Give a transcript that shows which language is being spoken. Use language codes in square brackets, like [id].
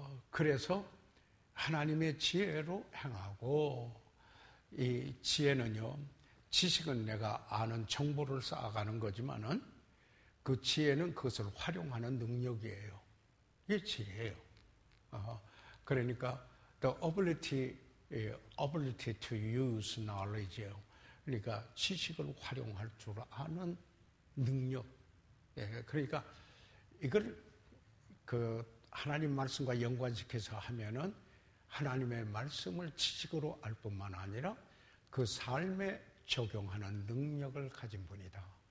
[ko] 그래서 하나님의 지혜로 행하고 이 지혜는요 지식은 내가 아는 정보를 쌓아가는 거지만은 그 지혜는 그것을 활용하는 능력이에요. 이게 지혜예요. 그러니까 [en] the ability to use knowledge예요. [ko] 그러니까 지식을 활용할 줄 아는 능력. 예, 그러니까 이걸 그 하나님 말씀과 연관시켜서 하면은 하나님의 말씀을 지식으로 알 뿐만 아니라 그 삶에 적용하는 능력을 가진 분이다.